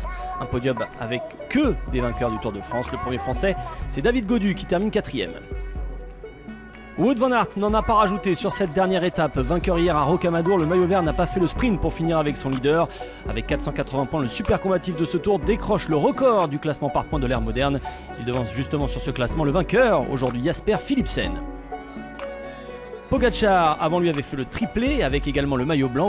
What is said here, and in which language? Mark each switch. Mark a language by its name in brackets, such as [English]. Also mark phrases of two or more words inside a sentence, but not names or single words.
[French] Un podium avec que des vainqueurs du Tour de France. Le premier français, c'est David Gaudu qui termine 4e. Wout van Aert n'en a pas rajouté sur cette dernière étape. Vainqueur hier à Rocamadour, le maillot vert n'a pas fait le sprint pour finir avec son leader. Avec 480 points, le super combatif de ce tour décroche le record du classement par points de l'ère moderne. Il devance justement sur ce classement le vainqueur, aujourd'hui Jasper Philipsen. Pogacar, avant lui, avait fait le triplé avec également le maillot blanc.